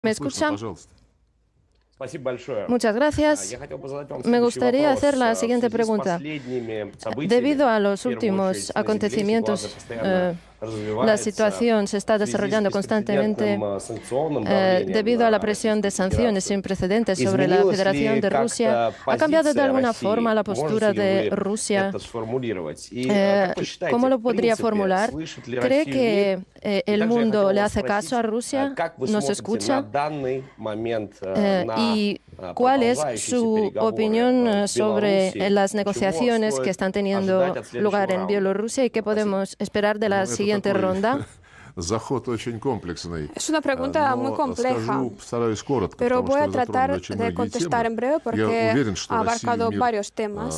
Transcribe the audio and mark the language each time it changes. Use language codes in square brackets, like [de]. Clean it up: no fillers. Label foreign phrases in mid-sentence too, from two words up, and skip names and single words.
[es] ¿Me escucha? [ru] Спасибо большое. [es] Muchas gracias. [ru] Я хотел бы задать вам [es] Me [ru] следующий [es] gustaría [ru] вопрос. [es] hacer la [ru] В [es] siguiente [ru] связи с [es] pregunta. [ru] последними событиями, [es] Debido a los [ru] в первую [es] últimos [ru] очередь, на Земле [es] acontecimientos, [ru] ситуация постоянно [es] la [ru] развивается. [es] situación se está [ru] В связи с [es] desarrollando constantemente [ru] беспрецедентным санкционным давлением [es] debido a [ru] на [es] la presión de [ru] Российскую [es] sanciones [ru] Федерацию. [es] sin precedentes sobre la [ru] Изменилась [es] Federación [ru] ли [es] de Rusia. [ru] как-то [es] ¿Ha cambiado de [ru] позиция [es] alguna [ru] России? [es] forma la [ru] Можете [es] postura [ru] ли [es] de [ru] вы [es] Rusia? [ru] это сформулировать? И как вы считаете, [es] ¿Cómo lo [ru] в [es] podría [ru] принципе, [es] formular? [ru] слышит ли [es] ¿Cree [ru] Россию мир? [es] que [ru] И [es] el [ru] также я [es] mundo [ru] хотел [es] le [ru] вас [es] hace caso a [ru] спросить, [es] Rusia? [ru] как вы [es] ¿Nos [ru] смотрите на [es] escucha? [ru] данный момент, на [es] ¿Y cuál es su opinión sobre las negociaciones que están teniendo lugar en Bielorrusia y qué podemos esperar de la siguiente ronda? Es una pregunta muy compleja, pero voy a tratar de contestar en breve porque ha abarcado varios temas.